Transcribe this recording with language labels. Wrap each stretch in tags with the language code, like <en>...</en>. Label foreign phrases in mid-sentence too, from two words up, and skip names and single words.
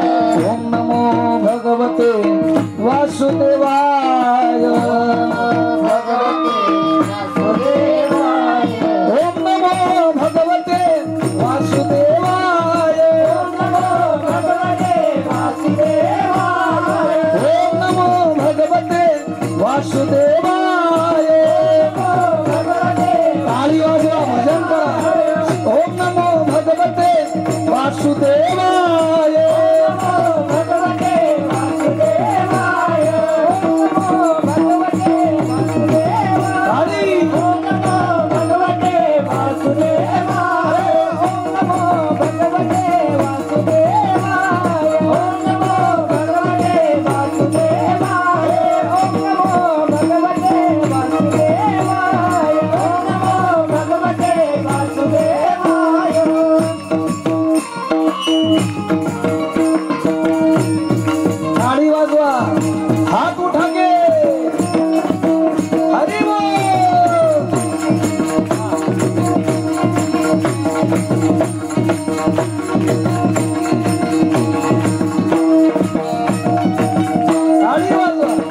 <sa>ओम नमो भगवते वासुदेवाय भगवते वासुदेवाय ओम नमो भगवते वासुदेवाय ओम नमो भगवते वासुदेवाय ओम नमो भगवते वासुदेवाय</sa> <mr>ताली वाजवा भजन करा</mr> <sa>ओम नमो भगवते वासुदेवाय भगवते वासुदेवाय भगवते वासुदेवाय ओम नमो भगवते वासुदेवाय ओम नमो भगवते वासुदेवाय ओम नमो भगवते वासुदेवाय ओम नमो भगवते वासुदेवाय ओम नमो भगवते वासुदेवाय</sa> <mr>ताली वाजवा</mr> <hi>हात उठा के हरि बोल</hi> <mr>ताली वाजवा</mr>